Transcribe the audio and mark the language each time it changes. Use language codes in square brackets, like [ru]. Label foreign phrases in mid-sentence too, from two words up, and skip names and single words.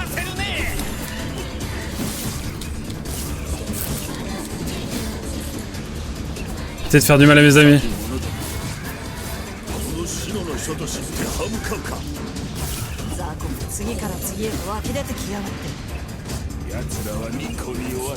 [fr] Arrêtez de faire du mal à mes amis. [ja] こも次から次へと湧き出てきやがって。奴らは巫女に弱い。